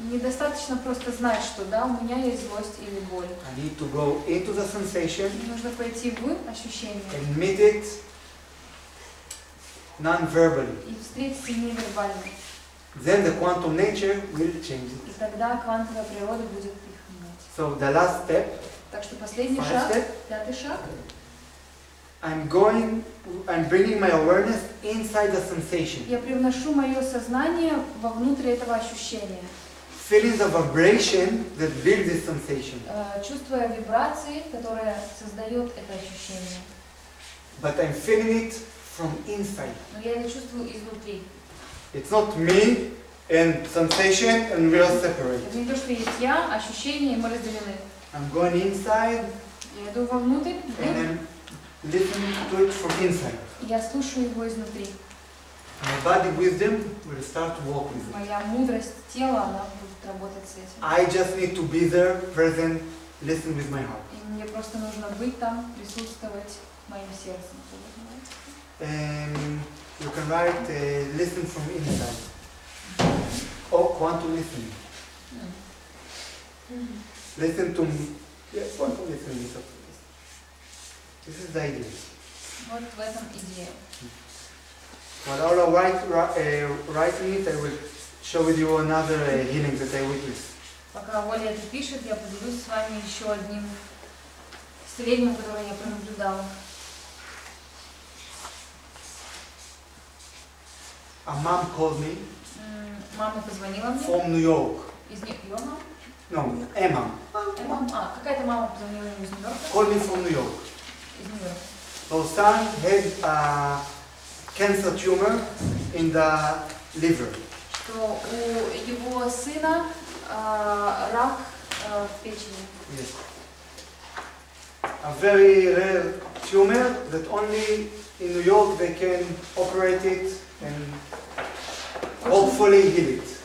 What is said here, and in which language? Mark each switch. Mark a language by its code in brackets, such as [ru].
[ru] Недостаточно просто знать, что да, у меня есть злость или боль. [en] I need to go into the sensation, [ru] Мне нужно пойти в ощущение [en] admit it non-verbally. [ru] и встретиться невербально. [en] Then the quantum nature will change [ru] И [en] it. [ru] тогда квантовая природа будет их менять. [en] So the last step, [ru] Так что последний [en] 5 [ru] шаг, [en] step, [ru] 5-й шаг, [en] I'm bringing my awareness inside the sensation. [ru] я привношу мое сознание вовнутрь этого ощущения, [en] Feeling the vibration that builds this sensation. [ru] чувствуя вибрации, которые создает это ощущение. [en] But I'm feeling it from inside. [ru] Но я это чувствую изнутри. [en] It's not me and sensation and we are separate. [ru] Это не то, что есть я, ощущение, и мы разделены. [en] I'm going inside [ru] Я иду вовнутрь, [en] and I'm listening to it from inside. [ru] и я слушаю его изнутри. [en] My body wisdom will start to work with it. [ru] Моя мудрость тела, она будет работать с этим. [en] I just need to be there, present, listen with my heart. [ru] И мне просто нужно быть там, присутствовать моим сердцем. [en] And you can write listen from inside. Or quantum listening. Listen to quantum listening is okay. This is the idea. [ru] Вот в этом идея. [en] While I writing it, I will show with you another healing that I witnessed. [ru] Пока Оля это пишет, я поделюсь с вами еще одним исцелением, которое я пронаблюдала. [en] a mom called me [ru] Мама позвонила мне [en] from New York. [ru] из Нью-Йорка. [en] No, a mom [ru] Какая-то мама позвонила ему из Нью-Йорка. [en] called me from New York. [ru] Из Нью-Йорка. [en] Her son had a cancer tumor in the liver. [ru] Что у его сына рак в печени. [en] Yes. A very rare tumor that only in New York they can operate it and hopefully heal it.